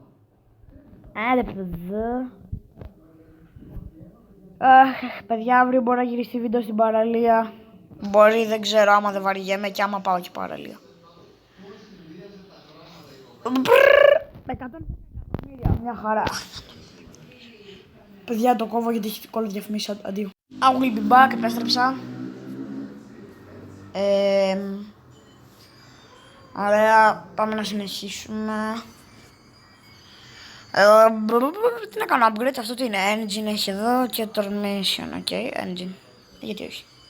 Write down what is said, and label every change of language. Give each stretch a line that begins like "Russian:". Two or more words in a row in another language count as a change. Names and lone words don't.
Greek: Παιδιά, αύριο μπορεί να γυριστεί βίντεο στην παραλία. Μπορεί, δεν ξέρω, άμα δεν βαριέμαι και άμα πάω και παραλία. 100 εκατομμύρια, μια χαρά. Παιδιά, το κόβω γιατί έχει κόλλο διαφημίσεις, αντίο.
English: I will be back,
Greek: επέστρεψα. Ωραία, πάμε να συνεχίσουμε. Τι να κάνω upgrade, αυτό τι είναι, engine έχει εδώ και
English: transmission, ok, engine,
Greek: γιατί όχι.